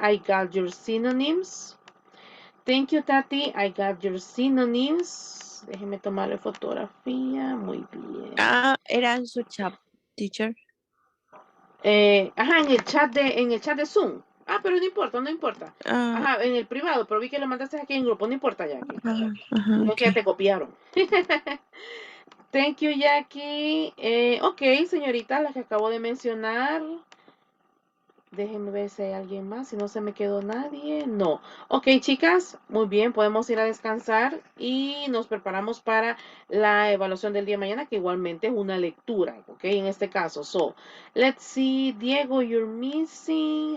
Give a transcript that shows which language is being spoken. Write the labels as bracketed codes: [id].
[en] I got your synonyms. Thank you, Tati. I got your synonyms. [es] Déjeme tomarle fotografía. Muy bien. Era en su chat, teacher. Ajá, en el chat de Zoom. Ah, pero no importa, no importa. Ah, Ajá, en el privado, pero vi que lo mandaste aquí en grupo, no importa, Jackie. ajá, No, ok. que ya te copiaron. [en] Thank you, Jackie. [es] Ok, señorita, la que acabo de mencionar. Déjenme ver si hay alguien más, si no se me quedó nadie. No. Ok, chicas, muy bien, podemos ir a descansar y nos preparamos para la evaluación del día de mañana, que igualmente es una lectura, ok, en este caso. [en] So, let's see, Diego, you're missing.